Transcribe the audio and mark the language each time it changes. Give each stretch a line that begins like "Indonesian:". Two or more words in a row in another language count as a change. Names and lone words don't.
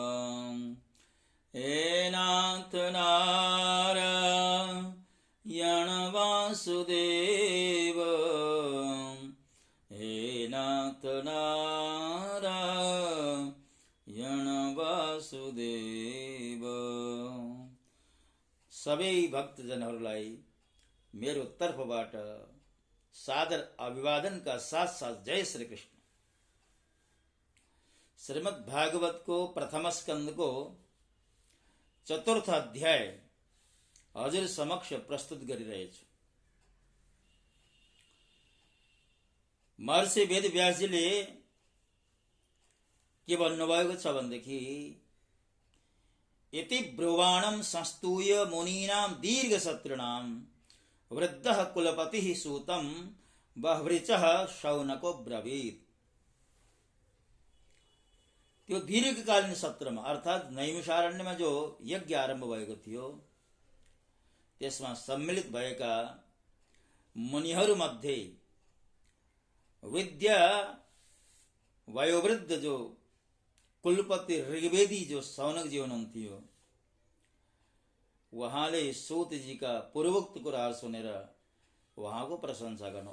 Sanskrit: हे नाथ नारायण वासुदेव, हे नाथ नारायण वासुदेव।
Nepali: सबै भक्तजनहरूलाई मेरो तर्फबाट सादर अभिवादन का साथ साथ जय श्री कृष्ण। श्रीमद् भागवत को प्रथम स्कंद को चतुर्थ अध्याय हजुर समक्ष प्रस्तुत गरिरहेछु। महर्षि वेदव्यासजीले के भन्नुभएको छ भनेदेखि,
Sanskrit: इति ब्रुवाणं संस्तूय मुनीनां दीर्घसत्रिणां वृद्धः कुलपतिः सूतं बह्वृचः शौनको ब्रवीत।
Nepali: त्यो दीर्घकालीन सत्रमा अर्थात नैमिषारण्यमा जो यज्ञ आरम्भ भएको थियो त्यसमा सम्मिलित भएका मुनिहरूमध्ये विद्या वयोवृद्ध जो कुलपति ऋग्वेदी जो शौनकजी हुनुहुन्थ्यो, उहाँले सूतजीका पूर्वोक्त कुराहरू सुनेर उहाँको प्रशंसा गर्नु।